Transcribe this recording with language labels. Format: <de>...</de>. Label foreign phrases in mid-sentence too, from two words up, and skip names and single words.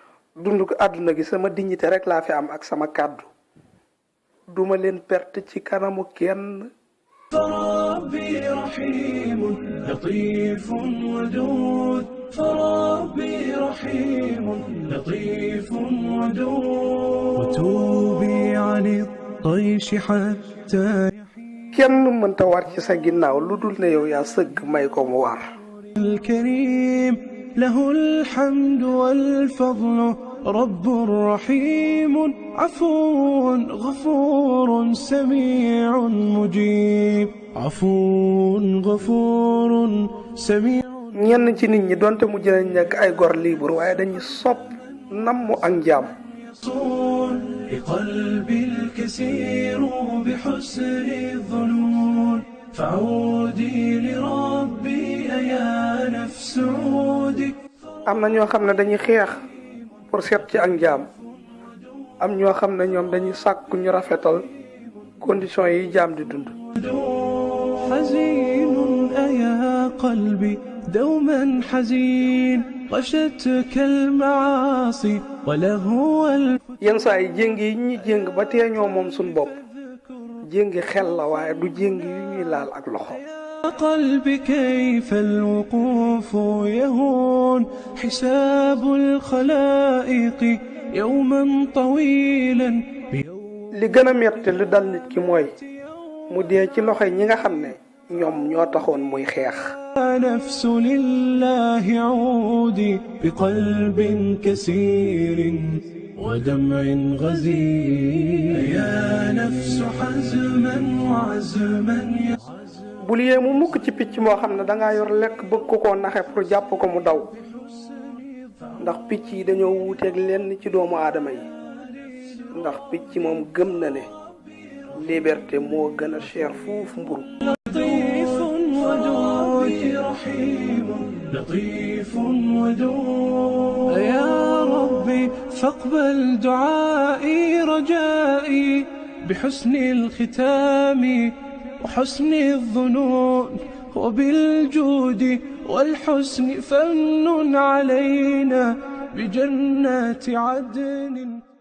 <wo>dundu àdduna gi sama dignité rek laa fi am ak sama kàddu duma leen perte ci kanamu kenn.</wo> <ar>فربي رحيم لطيف ودود فربي رحيم لطيف ودود وتوبي عن الطيش حتى</ar> <wo>kenn mënta war ci sa ginnaaw lu dul ne yow yaa sëgg may ko mu war.</wo> <ar>الكريم له الحمد والفضل رب رحيم عفو غفور سميع مجيب عفو غفور سميع.</ar> <wo>ñenn ci nit ñi donte mu jëlañ nekk ay gor libre waaye dañuy sopp namm ak njaam.</wo> <ar>لقلبي الكثير بحسن الظنون فعودي لربي يا نفس عودي.</ar> <wo>am na ñoo xam ne dañuy xeex pour seet ci ak njaam am ñoo xam ne ñoom dañuy sàkku ñu rafetal condition yi jaam di dund.</wo> <ar>حزين أيا قلبي دوما حزين غشتك المعاصي ولهو</ar> <wo>yenn saa yi jéng yi ñuy jéng ba tee ñoo moom suñ bopp jéngi xel la waaye du jéng yu ñuy laal ak loxo.</wo> <ar>قلبي كيف الوقوف يهون حساب الخلائق يوما طويلا.</ar> <wo>li gën a metti lu dal nit ki mooy mu dee ci loxo ñi nga xam ne ñoom ñoo taxoon muy xeex.</wo> <ar>نفس لله عودي بقلب كسير ودمع غزير يا نفس حزما وعزما.</ar> <wo>bul yéemu mukk ci picc moo xam ne dangaa yor lekk bëgg ko koo naxe pour jàpp ko mu daw ndax picc yi dañoo wuuteeg lenn ci doomu aadama yi ndax picc moom gëm na ne liberté moo gën a cher fuuf mburu.</wo> <ar>لطيف ودود رحيم لطيف ودود يا ربي فاقبل دعائي رجائي بحسن الختام وحسن الظنون وبالجود والحسن فمن علينا بجنات عدن.</ar>